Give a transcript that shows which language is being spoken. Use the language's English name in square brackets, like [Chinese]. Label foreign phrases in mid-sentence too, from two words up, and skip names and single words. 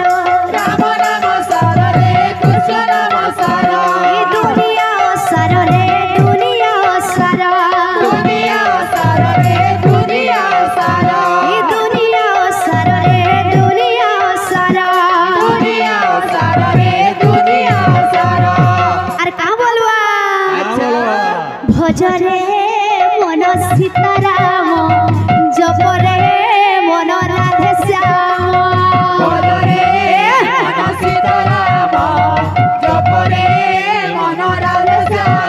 [Hindi] राम नाम सार रे कृष्ण नाम सार दुनिया सार रे दुनिया सार दुनिया सार रे दुनिया सार दुनिया सार रे दुनिया सार दुनिया सार रे दुनिया सार [Bangla] আর কা বলবা ভজরে মন সীতারাম জপরে মন রাধে শ্যাম ভজরে মন সীতারাম জপরে মন রাধে শ্যাম